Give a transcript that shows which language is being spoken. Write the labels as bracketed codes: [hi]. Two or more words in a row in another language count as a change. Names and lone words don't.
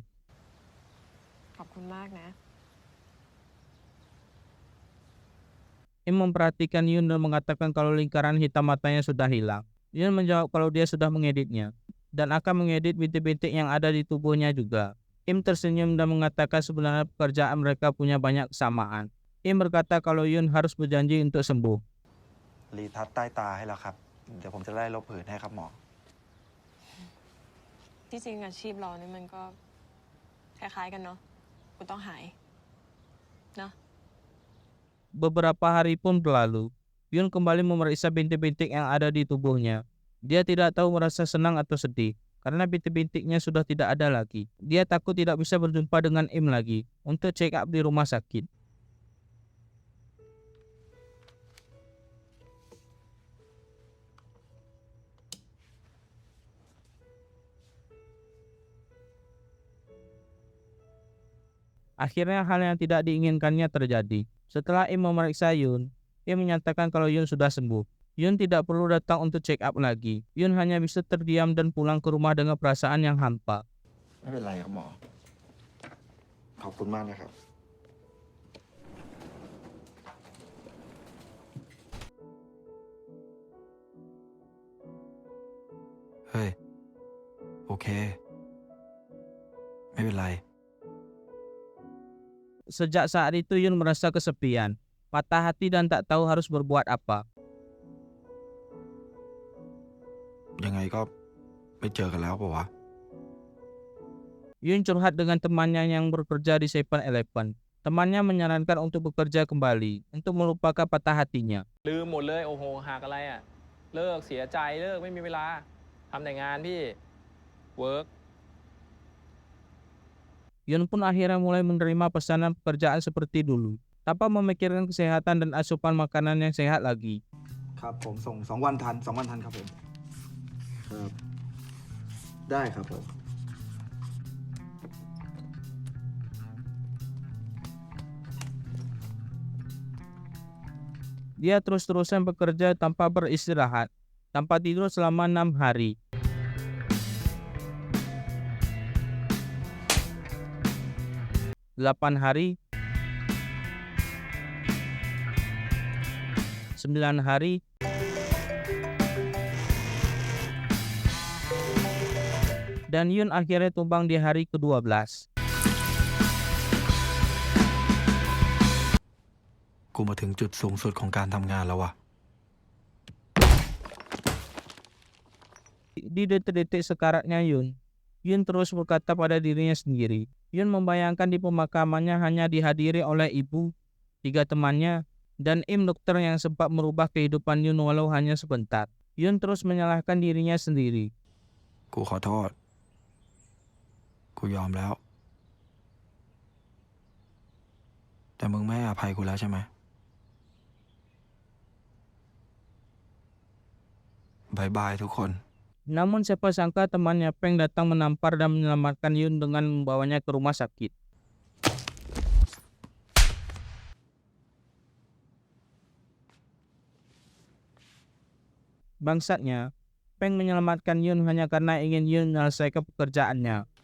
[th] ขอบคุณมากนะ [id] Im memperhatikan Yun dan mengatakan kalau lingkaran hitam matanya sudah hilang. Yun menjawab kalau dia sudah mengeditnya dan akan mengedit bintik-bintik yang ada di tubuhnya juga. Im tersenyum dan mengatakan sebenarnya pekerjaan mereka punya banyak kesamaan. Im berkata kalau Yun harus berjanji untuk sembuh. [th] รีทัชใต้ตาให้แล้วครับ เดี๋ยวผมจะไล่ลบผื่นให้ครับหมอ ที่จริงอาชีพเรานี่มันก็คล้ายๆกันเนาะคุณต้องหายเนาะ [id] Beberapa hari pun berlalu. Yun kembali memeriksa bintik-bintik yang ada di tubuhnya. Dia tidak tahu merasa senang atau sedih. karena bintik-bintiknya sudah tidak ada lagi. Dia takut tidak bisa berjumpa dengan Im lagi untuk [en] check up [id] di rumah sakit. Akhirnya hal yang tidak diinginkannya terjadi. Setelah Im memeriksa Yun, Im menyatakan kalau Yun sudah sembuh. Yun tidak perlu datang untuk [en] check up [id] lagi. Yun hanya bisa terdiam dan pulang ke rumah dengan perasaan yang hampa. [th] ไม่เป็นไรครับหมอ ขอบคุณมากนะครับ เฮ้ย โอเค ไม่เป็นไร [id] Sejak saat itu Yun merasa kesepian, patah hati dan tak tahu harus berbuat apa. [th] ยังไงก็ไม่เจอกันแล้วเปล่าวะ [id] Yun curhat dengan temannya yang bekerja di 7-Eleven. Temannya menyarankan untuk bekerja kembali, untuk melupakan patah hatinya. [th] ลืมหมดเลยโอ้โหหักอะไรอ่ะ เลิกเสียใจเลิกไม่มีเวลาทำแต่งานพี่เวิร์ก [id] Yun pun akhirnya mulai menerima pesanan pekerjaan seperti dulu, tanpa memikirkan kesehatan dan asupan makanan yang sehat lagi. [th] ครับผมส่ง2 วันทัน2 วันทันครับผม ครับ ได้ครับผม [id] Dia terus-terusan bekerja tanpa beristirahat, tanpa tidur selama 6 hari. Delapan hari, 9 hari, dan Yun akhirnya tumbang di hari ke-12. [th] กูมาถึงจุดสูงสุดของการทำงานแล้ววะ [id] Di detik-detik sekaratnya Yun terus berkata pada dirinya sendiri. Yun membayangkan di pemakamannya hanya dihadiri oleh ibu, 3 temannya, dan Im dokter yang sempat merubah kehidupan Yun walau hanya sebentar. Yun terus menyalahkan dirinya sendiri. [th] กูขอโทษ กูยอมแล้ว แต่มึงไม่ให้อภัยกูแล้วใช่ไหม [en] bye bye [th] ทุกคน [id] Namun siapa sangka temannya Peng datang menampar dan menyelamatkan Yun dengan membawanya ke rumah sakit. Bangsatnya, Peng menyelamatkan Yun hanya karena ingin Yun menyelesaikan pekerjaannya.